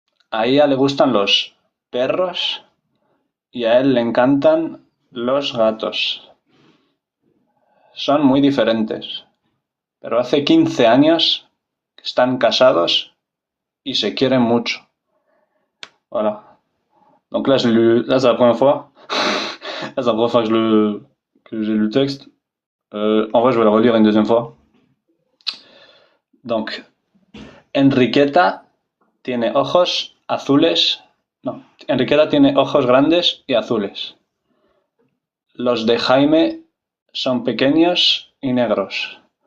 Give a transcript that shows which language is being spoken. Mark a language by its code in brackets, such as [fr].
[es] A ella le gustan los perros y a él le encantan los gatos. Son muy diferentes, pero hace 15 años que están casados y se quieren mucho. [fr] Voilà. Donc là, là c'est la première fois. Là, c'est la première fois que j'ai lu le texte. En vrai, je vais le relire une deuxième fois. [es] Donc, Enriqueta tiene ojos azules. No, Enriqueta tiene ojos grandes y azules. Los de Jaime son pequeños y negros.